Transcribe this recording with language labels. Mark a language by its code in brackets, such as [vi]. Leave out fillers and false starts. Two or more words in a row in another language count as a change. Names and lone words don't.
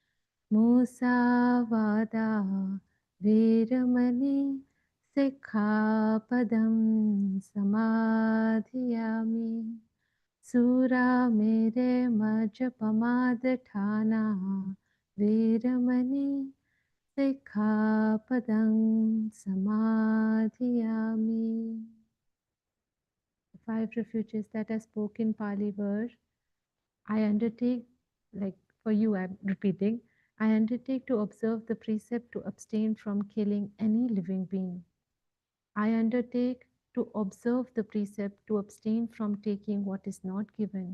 [pi] Musavada veramani sikkhapadam samadhiyami. Sura mere majapamadhana veramani sikkhapadam samadhiyami. [en] The 5 refuges that I spoke in Pali were, I undertake, like for you I'm repeating, I undertake to observe the precept to abstain from killing any living being. I undertake to observe the precept to abstain from taking what is not given.